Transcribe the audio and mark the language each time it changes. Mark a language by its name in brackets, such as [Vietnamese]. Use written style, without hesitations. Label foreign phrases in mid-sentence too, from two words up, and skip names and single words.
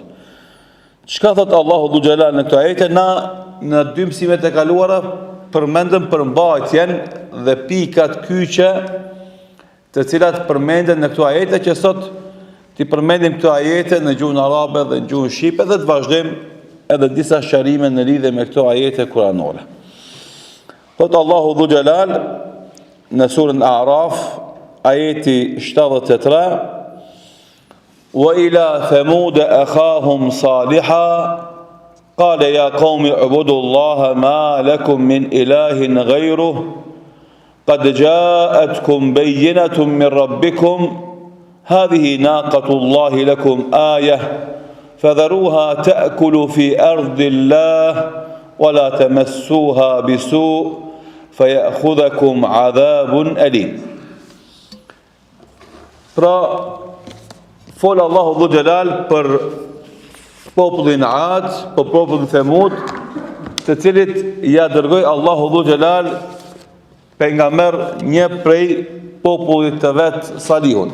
[Albanian] Çka thot Allahu Dhu Xhelal në këto ajete? Na në dy mësimet e kaluara përmendëm përmbajtjen dhe pikat kyçe të cilat përmenden në këto ajete, që sot ti përmendim këto ajete në gjuhën arabe dhe në gjuhën shqipe dhe të vazhdojmë edhe disa sharime në lidhje me këto ajete kuranore. Thot Allahu Dhu Xhelal në surën A'raf, ajeti 73: [Arabic] وإلى ثمود أخاهم صالحا قال يا قوم اعبدوا الله ما لكم من إله غيره قد جاءتكم بينة من ربكم هذه ناقة الله لكم آية فذروها تأكل في أرض الله ولا تمسوها بسوء فيأخذكم عذاب أليم. [Albanian] Pra fol Allahu Dhu Xhelal për popullin Ad, për popullin Thamud, të cilit ja dërgoi Allahu Dhu Xhelal pejgamber një prej popullit të vet, Salihun.